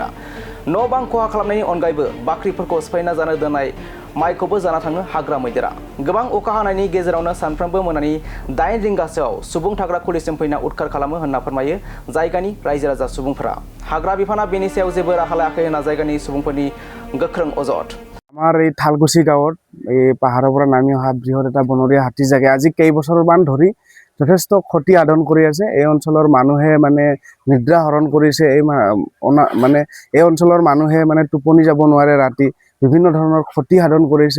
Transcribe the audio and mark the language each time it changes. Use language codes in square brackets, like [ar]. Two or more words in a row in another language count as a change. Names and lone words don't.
[brx] न' बां खहा खालामनायनि अनगायैबो बाख्रिफोरखौ सिफायना जानो दोननाय माइखौबो जाना थाङो हाग्रा मैदेरा। गोबां अखा हानायनि गेजेरावनो सानफ्रोमबो मोनानि 8 रिंगासोआव सुबुं थाग्रा खुलिसिम फैना उदखार खालामो होनना फोरमायो जायगानि रायजो राजा सुबुंफोरा। हाग्रा बिफाना बेनि सायाव जेबो राहा लायाखै होनना जायगानि सुबुंफोरनि गोख्रों अजद। [as] আমাৰ এই থালকুছি গাঁৱত এই পাহাৰৰ পৰা নামি অহা বৃহৎ এটা বনৰীয়া হাতী জাগে আজি কেইবছৰমান ধৰি যথেষ্ট ক্ষতি সাধন কৰি আছে। এই অঞ্চলৰ মানুহে মানে নিদ্ৰা হৰণ কৰিছে। এই অঞ্চলৰ মানুহে মানে টোপনি যাব নোৱাৰে, ৰাতি বিভিন্ন ধৰণৰ ক্ষতি সাধন কৰিছে।